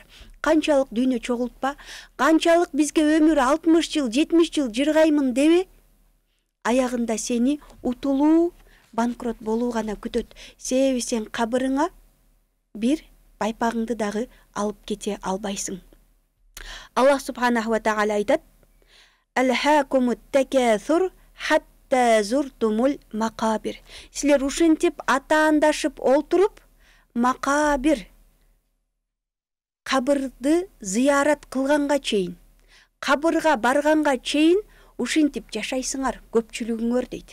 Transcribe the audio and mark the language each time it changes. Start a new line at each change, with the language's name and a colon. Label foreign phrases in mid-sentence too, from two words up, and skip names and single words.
Kyrgyz: Канчалык дүйнө чогултпа, канчалык бизге өмүр 60 жыл, 70 жыл жыргаймын дебе, аягында сени утулуу, банкрот болуу гана күтөт. Себеби сен кабырыңа бир байпагыңды дагы алып кете албайсың.
Arabic: Аллах سبحانه وتعالى айтат: «ألهاكم التكاثر حتى زرتم المقابر».
Kyrgyz: Силер ушинтип атаандашып олтуруп, макабир, кабырды зыярат кылганга чейин, кабырга барганга чейин ушинтип жашайсыңар көпчүлүгүңөр дейт.